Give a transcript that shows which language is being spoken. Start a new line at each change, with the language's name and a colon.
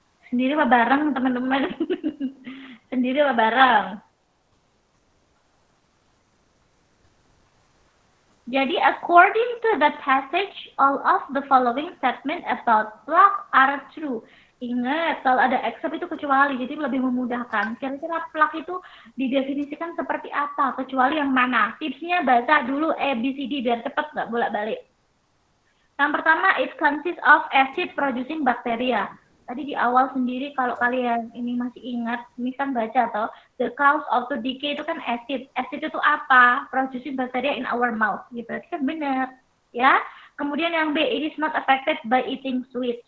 Indonesian: Sendiri apa bareng, teman-teman? Sendiri apa bareng? Jadi,
English: according to the passage, all of the following statement about plaque are true.
Indonesian: Ingat, kalau ada except itu kecuali, jadi lebih memudahkan. Kira-kira plug itu didefinisikan seperti apa? Kecuali yang mana? Tipsnya baca dulu ABCD biar cepat, nggak bolak-balik. Yang pertama,
English: it consists of acid producing bacteria.
Indonesian: Tadi di awal sendiri kalau kalian ini masih ingat, ini kan baca atau
English: the cause of the decay
Indonesian: itu kan acid. Acid itu apa?
English: Producing bacteria in our mouth.
Indonesian: Ya, berarti kan benar, ya. Kemudian yang B,
English: it is not affected by eating sweet.